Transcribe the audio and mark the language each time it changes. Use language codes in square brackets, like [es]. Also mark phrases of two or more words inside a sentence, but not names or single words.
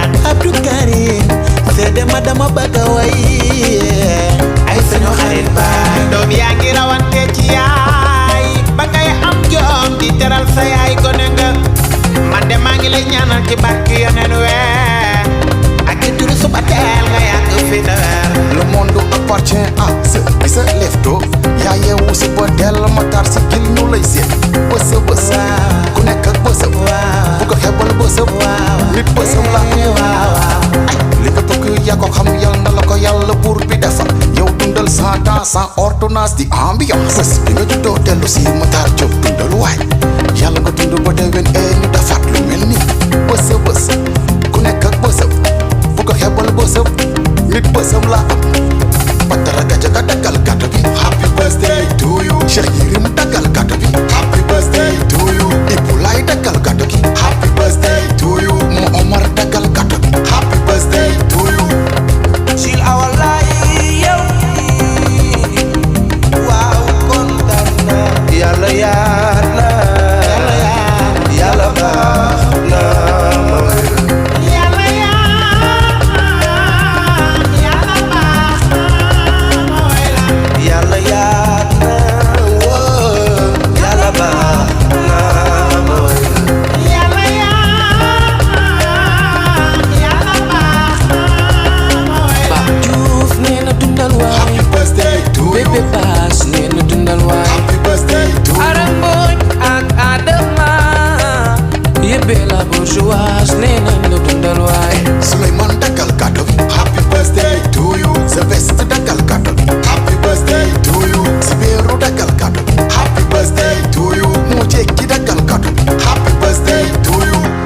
[wo] Abdou Karim, seede ma dama bëgg a way. Ay suñu xarit ba. Doom yaa ngi rawante ci yaay, ba ngay am jom di teral sa yaay gone nga. Man de maa ngi lay ñaanal ci barke Yonent we. Ak ci turu suba teel nga yàgg fi te wér. [fr] Le monde appartient à ceux qui se lèvent tôt. [wo] Yaa yeewu suba teel, Matar si gil ñu lay seet. Bës a bës. Waaw. Ku nekk ak bësam. Waaw. Bu ko xeebal bësam. Waaw. Nit bësam la. Waaw, waaw. Ay, li nga bëgg yaa ko xam, Yal na la ko Yàlla buur bi defal. Yow dundal [fr] cent ans sans ordonnance [wo] di ambiance. Bés bi nga juddoo dellu si Matar Diop dundal waay. Yàlla nga dund ba déwén, eh, ñu defaat lu mel ni. Bës a bës. Ku nekk ak bësam. Bu ko xeebal bësam. Nit bësam la am. Badara Gajaga daggal gâteau bi. [en] Happy birthday to you. [wo] Cheikh Yérim daggal gâteau bi. [en] Happy birthday to you. [wo] Ibou Laye daggal gâteau gi. [en] Happy birthday to you. [wo] Mo Omar daggal gâteau gi. [en] Happy birthday to you. [wo] Sil awalay yow. Waaw, kontaan naa. Yàlla yaat na. Yàlla yaat. Yàlla baax na. Yàlla yaat. Yàlla baax na. Yàlla yaat na. Woo. Yàlla baax na. Yàlla yaat. Yàlla baax na. Pape Diouf nee na dundal waay. [en] Happy birthday to you. [wo] Bébé Bass nee na dundal waay. [en] Happy birthday to you. [wo] Aram Mbodj ak Adama. Yébé [fr] la bourgeoise [wo] nee nañ la dundal waay. Souleymane daggal gâteau bi. [en] Happy birthday to you. [wo] Sylvestre daggal gâteau bi. [en] Happy birthday to you. [wo] Sibiru daggal gâteau bi. [en] Happy birthday to you. [wo] Mu Jekki daggal gâteau bi. [en] Happy birthday to you.